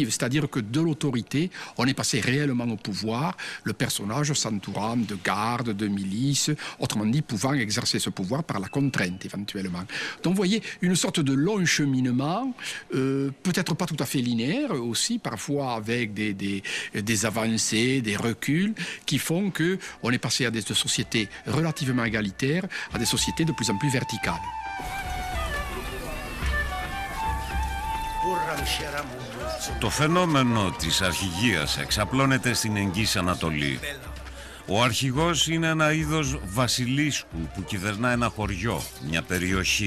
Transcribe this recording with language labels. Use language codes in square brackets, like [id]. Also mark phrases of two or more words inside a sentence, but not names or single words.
[fr] C'est-à-dire que de l'autorité, on est passé réellement au pouvoir, le personnage s'entourant de gardes, de milices, autrement dit pouvant exercer ce pouvoir par la contrainte éventuellement. Donc vous voyez, une sorte de long cheminement, peut-être pas tout à fait linéaire aussi, parfois avec des avancées, des reculs, qui font qu'on est passé à des sociétés relativement égalitaires, à des sociétés de plus en plus verticales. [el] Το φαινόμενο της αρχηγίας εξαπλώνεται στην Εγγύης Ανατολή. Ο αρχηγός είναι ένα είδος βασιλίσκου που κυβερνά ένα χωριό, μια περιοχή.